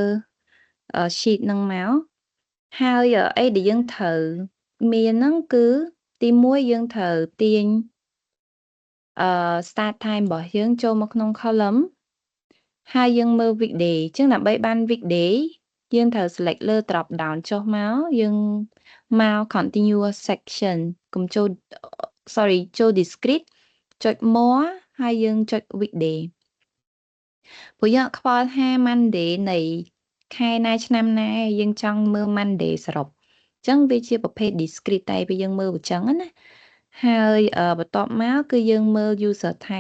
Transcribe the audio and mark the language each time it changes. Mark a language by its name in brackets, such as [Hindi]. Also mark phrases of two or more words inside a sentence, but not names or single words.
[Khmer] sheet នឹងមកហើយអីដែលយើងត្រូវមានហ្នឹងគឺទី1យើងត្រូវទាញ [English] start time [Khmer] របស់យើងចូលមកក្នុង column ហើយយើងមើល weekday អញ្ចឹងដើម្បីបាន weekday យើងត្រូវ select លើ [English] drop down [Khmer] ចុះមកយើងមក [English] continuous section [Khmer] កុំចូល sorry ចូល discrete ចុច more ហើយ យើងចុច weekday ព្រោះយើងអត់ខ្វល់ថា Monday នៃខែណាឆ្នាំណាយើងចង់មើល Monday សរុបអញ្ចឹងវាជាប្រភេទ discrete តែពេលយើងមើលអញ្ចឹងណាហើយបន្ទាប់មកគឺយើងមើល [English] user type